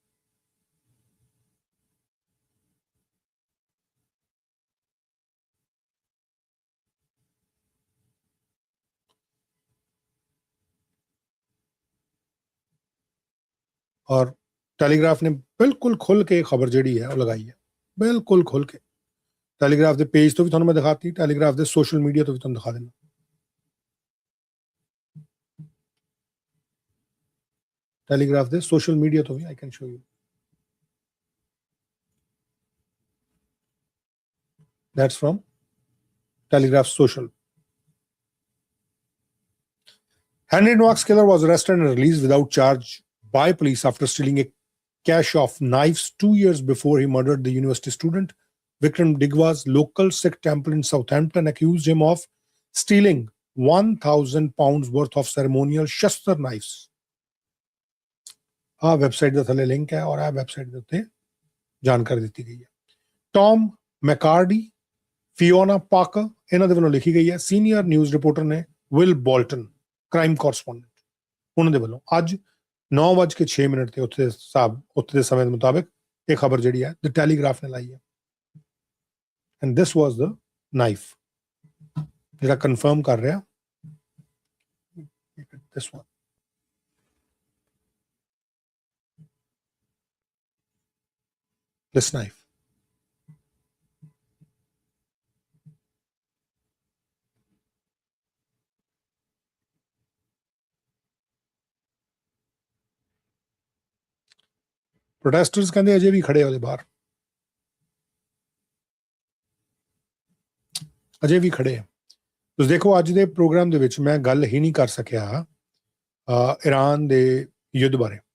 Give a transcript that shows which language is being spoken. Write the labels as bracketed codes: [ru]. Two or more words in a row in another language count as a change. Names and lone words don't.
[pa] ਔਰ ਟੈਲੀਗ੍ਰਾਫ ਨੇ ਬਿਲਕੁਲ ਖੁੱਲ ਕੇ ਖਬਰ ਜਿਹੜੀ ਹੈ ਉਹ ਲਗਾਈ ਹੈ ਬਿਲਕੁਲ ਖੁੱਲ ਕੇ ਟੈਲੀਗ੍ਰਾਫ ਦੇ ਪੇਜ ਤੋਂ ਵੀ ਤੁਹਾਨੂੰ ਮੈਂ ਦਿਖਾਤੀ ਟੈਲੀਗ੍ਰਾਫ ਦੇ [en] social media [pa] ਤੋਂ ਵੀ ਤੁਹਾਨੂੰ ਦਿਖਾ ਦੇਣਾ ਟੈਲੀਗ੍ਰਾਫ ਦੇ [en] social media [pa] ਤੋਂ ਵੀ [en] I can show you that's from Telegraph Social. Henry Nowak's killer was arrested and released without charge by police after stealing a cache of knives 2 years before he murdered the university student. Vikram Digwa's local Sikh temple in Southampton accused him of stealing 1,000 pounds worth of ceremonial shastar knives. A website [pa] ਦਾ ਥੱਲੇ ਲਿੰਕ ਹੈ ਔਰ ਆ ਵੈਬਸਾਈਟ ਦੇ ਉੱਤੇ ਜਾਣਕਾਰੀ ਦਿੱਤੀ ਗਈ ਹੈ ਟੌਮ ਮੈਕਾਰਡੀ ਫਿਓਨਾ ਪਾਕਰ ਇਹਨਾਂ ਦੇ ਵੱਲੋਂ ਲਿਖੀ ਗਈ ਹੈ [en] senior news reporter [pa] ਨੇ ਵਿਲ ਬੋਲਟਨ [en] crime correspondent [pa] ਉਹਨਾਂ ਦੇ ਵੱਲੋਂ ਅੱਜ 9:06 ਤੇ ਉੱਥੇ ਦੇ ਸਮੇਂ ਦੇ ਮੁਤਾਬਿਕ ਇਹ ਖਬਰ ਜਿਹੜੀ ਹੈ ਦ ਟੈਲੀਗ੍ਰਾਫ ਨੇ ਲਾਈ ਹੈ [en] and this was the knife [pa] ਜਿਹੜਾ ਕਨਫਰਮ ਕਰ ਰਿਹਾ [en] this one this knife [pa] ਪ੍ਰੋਟੈਸਟਰਸ ਕਹਿੰਦੇ ਅਜੇ ਵੀ ਖੜੇ ਉਹਦੇ ਬਾਹਰ ਅਜੇ ਵੀ ਖੜੇ ਆ ਤੁਸੀਂ ਦੇਖੋ ਅੱਜ ਦੇ ਪ੍ਰੋਗਰਾਮ ਦੇ ਵਿੱਚ ਮੈਂ ਗੱਲ ਹੀ ਨਹੀਂ ਕਰ ਸਕਿਆ ਈਰਾਨ ਦੇ ਯੁੱਧ ਬਾਰੇ